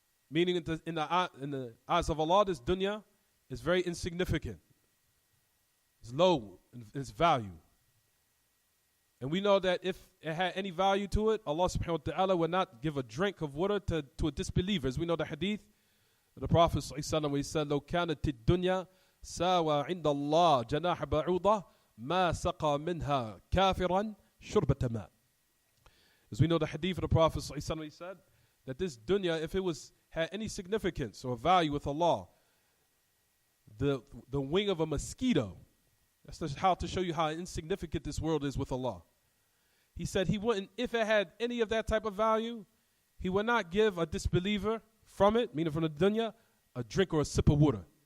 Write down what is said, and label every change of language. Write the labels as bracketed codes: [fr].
[en] Meaning in the eyes of Allah, this dunya is very insignificant. It's low in its value. And we know that if it had any value to it, Allah subhanahu wa ta'ala would not give a drink of water to a disbeliever. As we know the hadith of the Prophet sallallahu he said, [ar] لو كانت الدنيا ساوى عند الله جناح بعوضة ما سقى منها كافرا شربة ماء. [en] As we know the hadith of the Prophet sallallahu he said that this dunya, if it had any significance or value with Allah, the wing of a mosquito. That's how to show you how insignificant this world is with Allah. He said he wouldn't, if it had any of that type of value, he would not give a disbeliever from it, meaning from the dunya, a drink or a sip of water.